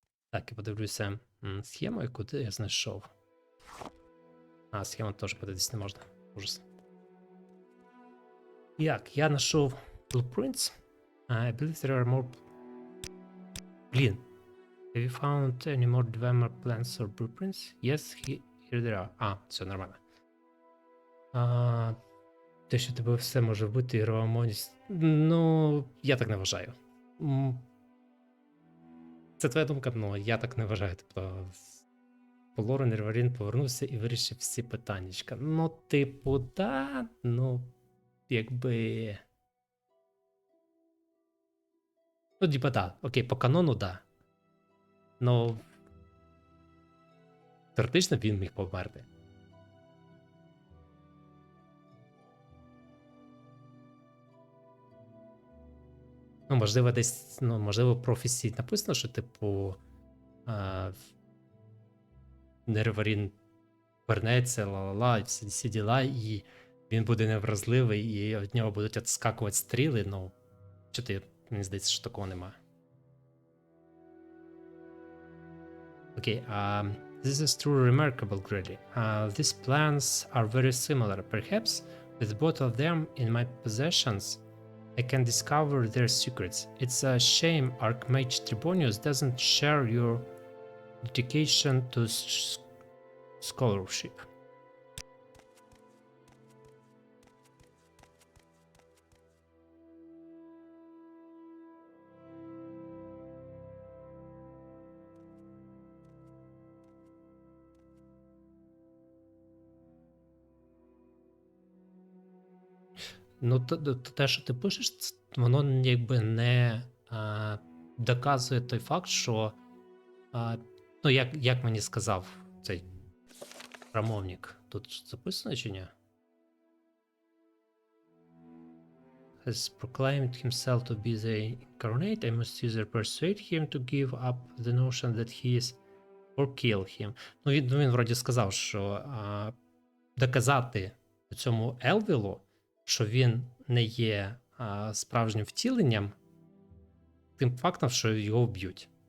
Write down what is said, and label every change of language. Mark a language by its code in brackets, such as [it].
[uk] Так, я подивлюся схему, яку я знайшов. Схему теж подивитися не можна. Ужас. Як, я знайшов blueprints. [en] I believe there are more... [uk] Блін. [en] Have you found any more Dwemer plans or blueprints? Yes, here there are. [uk] Все нормально. Те, що тебе все може вбити, ігрова модність. Ну, я так не вважаю. Це твоя думка, ну я так не вважаю. Тобто, по лору Нереварін повернувся і вирішив всі питаннячка. Ну, типу, да, ну, якби. Ну, типа, да. Окей, по канону, да. Ну. Теоретично він міг померти. Ну, можливо, десь, ну, можливо, в професії написано, що, типу, Нереварін вернеться, ла-ла-ла, всі діла, і він буде невразливий, і від нього будуть відскакувати стріли, ну, мені здається, що такого немає. [en] Okay, this is truly remarkable, really. These plans are very similar. Perhaps with both of them in my possessions, I can discover their secrets. It's a shame Archmage Tribonius doesn't share your dedication to scholarship. [uk] Ну, те, що ти пишеш, воно якби не доказує той факт, що ну, як мені сказав цей промовник, тут записано чи ні? [en] Has proclaimed himself to be the incarnate, I must either persuade him to give up the notion that he is, or kill him. [uk] Ну, він вроді сказав, що доказати цьому Елвілу, що він не є справжнім втіленням, тим фактом, що його вб'ють.